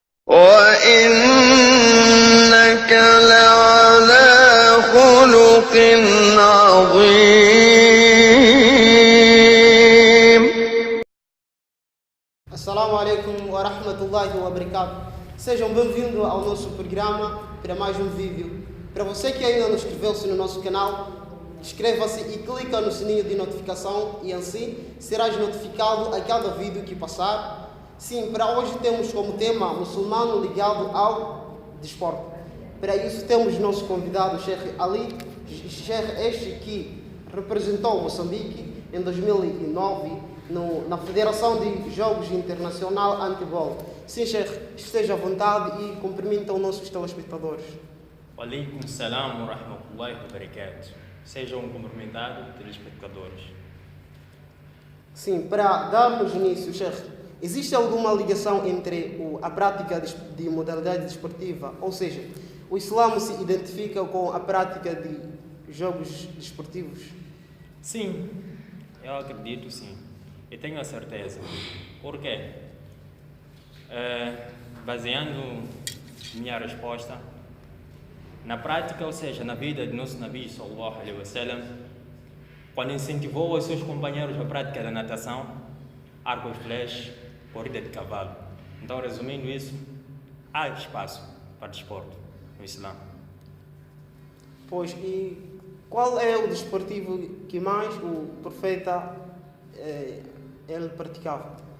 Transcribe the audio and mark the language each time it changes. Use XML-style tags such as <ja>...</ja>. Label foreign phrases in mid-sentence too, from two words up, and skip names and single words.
<ar>وإنك لعلى خلق عظيم. السلام عليكم ورحمة الله وبركاته.</ar> <pt>Sejam bem-vindos ao nosso programa para mais um vídeo. Para você que ainda não inscreveu-se no nosso canal, inscreva-se e clica no sininho de notificação e assim serás notificado a cada vídeo que passar. Sim, para hoje temos como tema muçulmano ligado ao desporto. Para isso temos nosso convidado, Sheikh Ali, Sheikh este que representou Moçambique em 2009 na Federação de Jogos Internacional Handebol. Sim, Sheikh, esteja à vontade e cumprimenta os nossos telespectadores.</pt> <ar>عليكم السلام ورحمة الله وبركاته.</ar> <pt>Sejam cumprimentados, telespectadores. Sim, para darmos início, Sheikh, existe alguma ligação entre a prática de modalidade desportiva, ou seja, o Islã se identifica com a prática de jogos desportivos? Sim, eu acredito sim. E tenho a certeza. Por quê? Baseando minha resposta na prática, ou seja, na vida de nosso Nabi</pt> <ar>صلى الله عليه وسلم,</ar> <pt>quando incentivou os seus companheiros à prática da natação, arco e flecha, corrida de cavalo. Então, resumindo isso, há espaço para desporto no Islã. Pois, e qual é o desportivo que mais o profeta ele praticava?</pt>